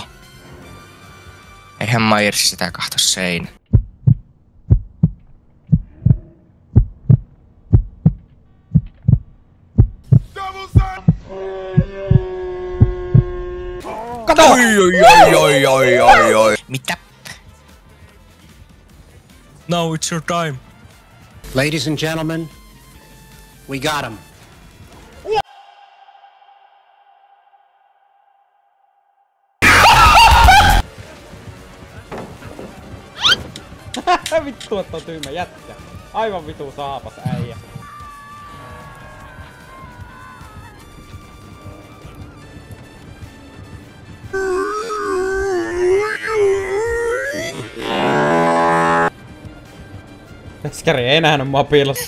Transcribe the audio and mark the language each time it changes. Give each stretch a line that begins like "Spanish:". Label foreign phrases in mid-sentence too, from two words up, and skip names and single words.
Finnish: Eihän Myers sitä kahto seinä. Kato! Oi. Mitä?
English: Now it's your time. Ladies and gentlemen, we got him.
Finnish: Vittu, että on tyhmä jätkä. Aivan vitu saapas äijä. Veskari ei nähnyt mua piilossa.